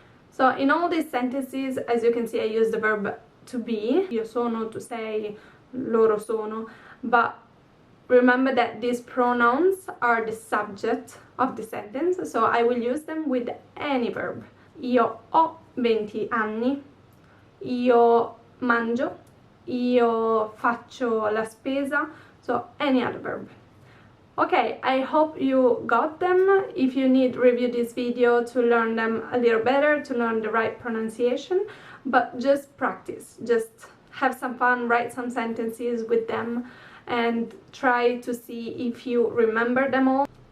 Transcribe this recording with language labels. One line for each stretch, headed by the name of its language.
English: So in all these sentences, as you can see, I use the verb to be.
Italian: Io sono,
English: to say,
Italian: loro sono,
English: but remember that these pronouns are the subject of the sentence, so I will use them with any verb.
Italian: Io ho 20 anni, io mangio, io faccio la spesa,
English: so any other verb. Okay, I hope you got them. If you need, review this video to learn them a little better, to learn the right pronunciation, but just practice, just have some fun, write some sentences with them, and try to see if you remember them all.